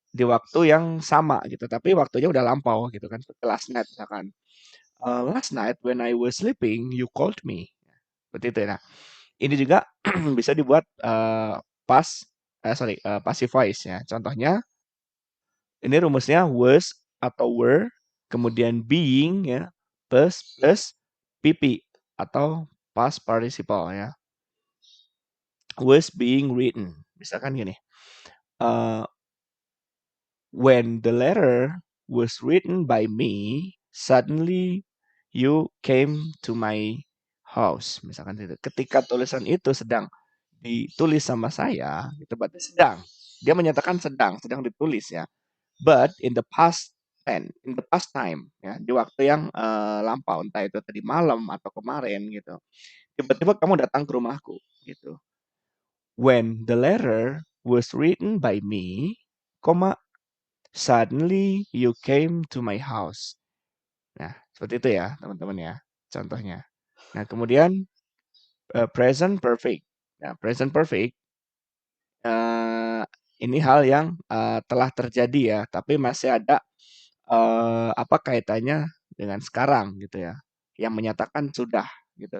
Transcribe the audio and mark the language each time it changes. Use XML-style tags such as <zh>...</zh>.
<id>di waktu yang sama gitu, tapi waktunya udah lampau gitu kan. Seperti</id> <en>last night</en> <id>misalkan.</id> <en>Last night when I was sleeping, you called me.</en> <id>Seperti itu ya. Nah, ini juga bisa dibuat passive voice ya. Contohnya, ini rumusnya was atau were, kemudian being ya, plus pp atau past participle ya.</id> <en>Was being written.</en> <id>Misalkan gini, uh,</id> <en>when the letter was written by me, suddenly you came to my house.</en> <id>Misalkan itu. Ketika tulisan itu sedang ditulis sama saya, itu berarti sedang. Dia menyatakan sedang ditulis ya.</id> <en>But in the past in the past time,</en> <id>ya, di waktu yang lampau, entah itu tadi malam atau kemarin gitu. Tiba-tiba kamu datang ke rumahku gitu.</id> <en>When the letter was written by me, comma, suddenly you came to my house.</en> <id>Nah, seperti itu ya, teman-teman ya, contohnya. Nah, kemudian present perfect. Nah, present perfect ini hal yang telah terjadi ya, tapi masih ada apa kaitannya dengan sekarang gitu ya, yang menyatakan sudah gitu.</id>